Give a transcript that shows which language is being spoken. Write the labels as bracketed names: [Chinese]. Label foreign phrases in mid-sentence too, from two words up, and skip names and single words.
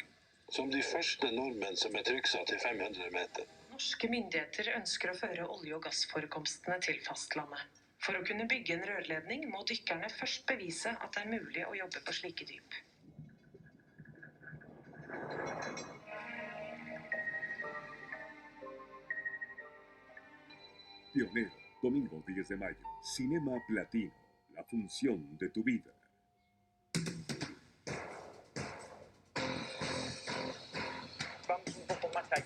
[Norwegian] Som de første nordmenn som er trykksatt i 500 meter. Norske myndigheter ønsker å føre olje- og gassforekomstene til fastlandet. For å kunne bygge en rørledning må dykkerne først bevise at det er mulig å jobbe på slike dyp. [Spanish] Pionero, domingo 10 de mayo, Cinema Platino, la función de tu vida. Vamos un poco más allá.